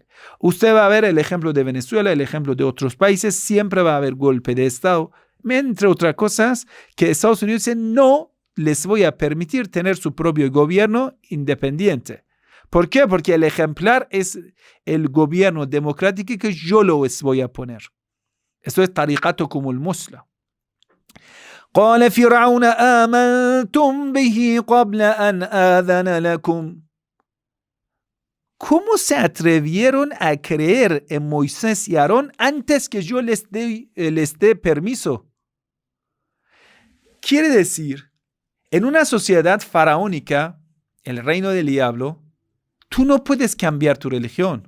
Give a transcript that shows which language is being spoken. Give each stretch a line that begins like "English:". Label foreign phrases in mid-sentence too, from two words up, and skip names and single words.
Spanish: Usted va a ver el ejemplo de Venezuela, el ejemplo de otros países, siempre va a haber golpe de Estado, entre otras cosas, que Estados Unidos dice: no les voy a permitir tener su propio gobierno independiente. ¿Por qué? Porque el ejemplar es el gobierno democrático que yo les voy a poner. Esto es tariqato como el musla.
Arabic: قال فرعون آمنتم به قبل أن آذن لكم.
Spanish: ¿Cómo se atrevieron a creer en Moisés y Aarón antes que yo les dé permiso? Quiere decir, en una sociedad faraónica, el reino del diablo, tú no puedes cambiar tu religión.